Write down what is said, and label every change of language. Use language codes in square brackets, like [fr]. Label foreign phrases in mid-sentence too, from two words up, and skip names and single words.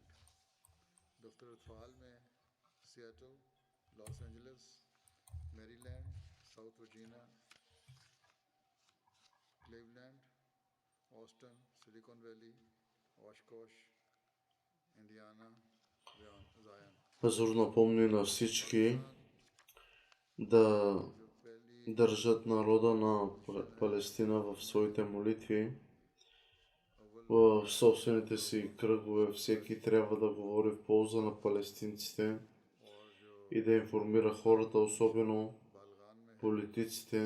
[ur] دفتر اطفال میں سیئٹل، لاس اینجلس، میری لینڈ، ساؤتھ ورجینیا، کلیولینڈ، آسٹن، سلیکون ویلی، اوشکوش، انڈیانا، جائن. [bg] Пазур напомни на всички да държат народа на Палестина в своите молитви, в собствените си кръгове. Всеки трябва да говори в полза на палестинците и да информира хората, особено политиците.